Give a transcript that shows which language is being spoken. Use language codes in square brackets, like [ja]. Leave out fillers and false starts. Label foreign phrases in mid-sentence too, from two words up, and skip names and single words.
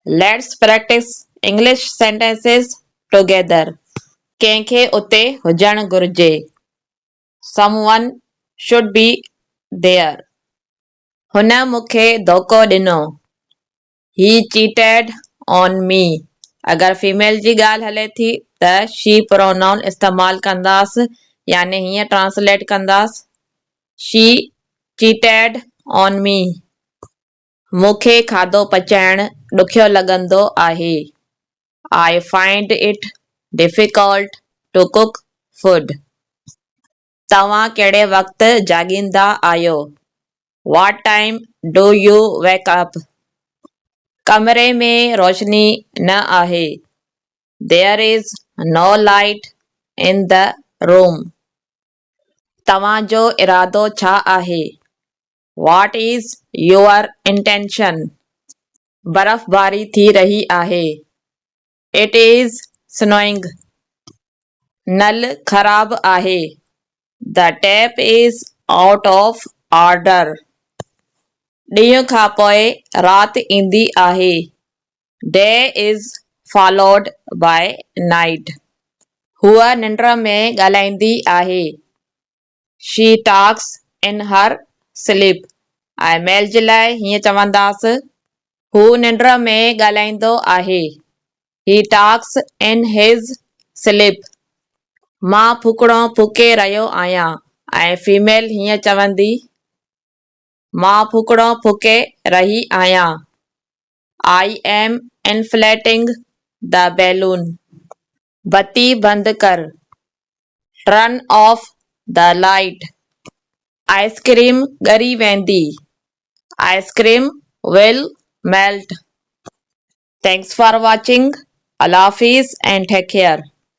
[en] Let's practice English sentences together. [sd] कंहिंखे उते हुजणु घुर्जे. [en] Someone should be there. [sd] हुन मूंखे धोखो ॾिनो. [en] He cheated on me. [sd] अगर फीमेल जी ॻाल्हि हले थी त [en] she pronoun [sd] इस्तेमाल कंदासीं याने हीअं ट्रांसलेट कंदासीं. [en] She cheated on me. [sd] मूंखे खाधो पचाइणु ॾुखियो लॻंदो आहे. [en] I find it difficult to cook food. [sd] तव्हां कहिड़े वक़्तु जाॻींदा आहियो? [en] What time do you wake up? [sd] कमरे में रोशनी न आहे. [en] There is no light in the room. [sd] तव्हांजो इरादो छा आहे? [en] What is your intention? [sd] बर्फ़बारी थी रही आहे. [en] It is snowing. [sd] नल ख़राब आहे. [en] The tap is out of order. [sd] ॾींहं खां पोइ राति ईंदी आहे. [en] Day is followed by night. [sd] हूअ निंड में ॻाल्हाईंदी आहे. [en] She talks in her sleep. [sd] ऐं मेल जे लाइ हीअं चवंदासीं. हू निंड में ॻाल्हाईंदो आहे. [en] He talks in his sleep. [sd] मां फुकणो फूके रहियो आहियां. ऐं फीमेल हीअं चवंदी. मां फुकणो फूके रही आहियां. [en] I am inflating the balloon. [sd] बत्ती बंदि कर. [en] Turn off the light. [sd] आइसक्रीम ॻरी वेंदी. [en] Ice cream will melt. Thanks for watching. [ur] Allah Hafiz [en] and take care.